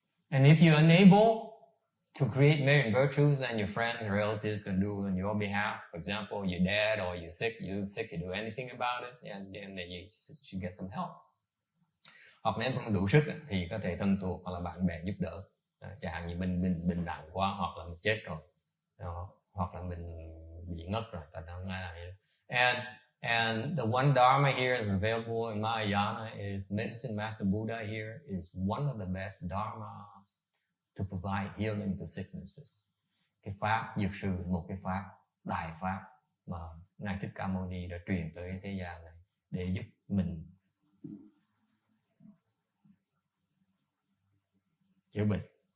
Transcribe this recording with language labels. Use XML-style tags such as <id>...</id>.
<en>And if you're unable to create merit and virtues, then your friends and relatives can do on your behalf. For example, your dad or you're sick, you do anything about it, and then you should get some help.</en> <vi>Hoặc nếu không đủ sức thì có thể thân thuộc hoặc là bạn bè giúp đỡ. Chẳng hạn như mình bệnh nặng quá, hoặc là mình chết rồi, hoặc là mình bị ngất rồi, ta không ai làm gì.</vi> <en>And the one dharma here is available in Mahayana is Medicine Master Buddha here is one of the best dharmas to provide healing to sicknesses.</en> <vi>Cái pháp dược sư, một cái pháp, đại pháp mà Ngài Thích Ca Mâu Ni đã truyền tới thế gian này để giúp mình chữa bệnh.</vi>